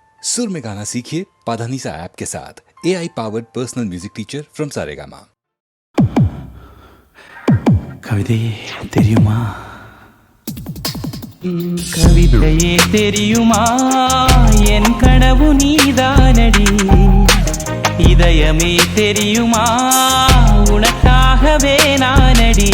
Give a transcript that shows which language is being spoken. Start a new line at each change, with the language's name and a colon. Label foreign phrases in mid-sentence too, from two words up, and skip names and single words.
Hindi: सुर में गाना सीखिए पाधानीसा ऐप के साथ
English: AI powered personal music teacher from
Hindi: सारेगामा।
Tamil: கவிதையே தெரியுமா, கவிதையே தெரியுமா, என் கனவு நீதானடி. இதயமே தெரியுமா, உனக்காகவே நானடி.